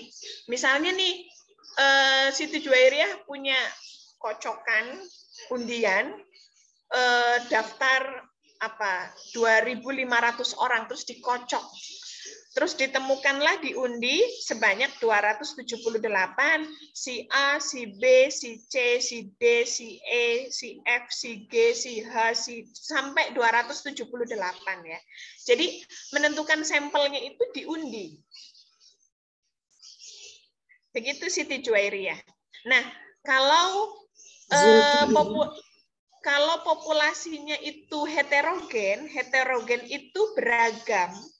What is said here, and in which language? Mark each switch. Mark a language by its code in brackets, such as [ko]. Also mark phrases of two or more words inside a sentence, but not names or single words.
[id] Misalnya nih Siti Juwairiyah punya kocokan undian daftar 2.500 orang terus dikocok. Terus ditemukanlah diundi sebanyak 278, si A, si B, si C, si D, si E, si F, si G, si H, sampai 278 ya. Jadi menentukan sampelnya itu diundi. Begitu Siti Juwairiyah. Nah, kalau populasinya itu heterogen itu beragam.